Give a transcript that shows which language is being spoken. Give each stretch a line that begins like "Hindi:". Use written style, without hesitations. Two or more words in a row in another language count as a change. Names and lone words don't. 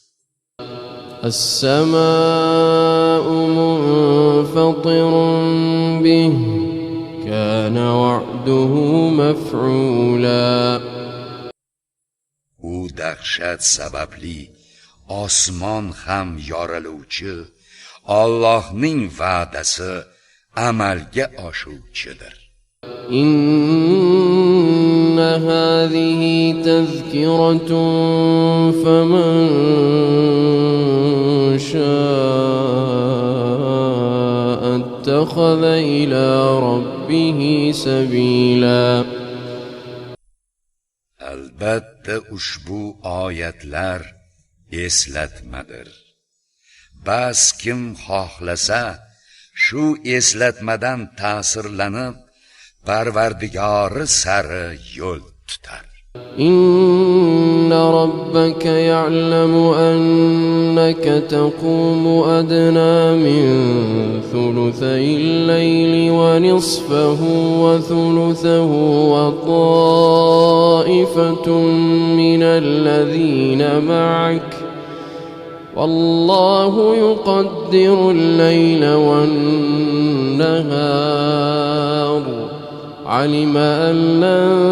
Arabic: السماء منفطر به كان وعده مفعولا.
Uzbek: U dahshat sababli osmon ham yoriluvchi, Allohning va'dasi amalga oshuvchidir.
Arabic: إن هذه تذكرة فمن شاء اتخذ إلى ربه سبيلا.
Uzbek: Albatta ushbu oyatlar eslatmadir. Bas kim xohlasa shu eslatmadan ta'sirlanib Parvardigori sari yo'l tutar.
Arabic: إن ربك يعلم أنك تقوم أدنى من ثلثي الليل ونصفه وثلثه وطائفة من الذين معك والله يقدر الليل والنهار علم أن لن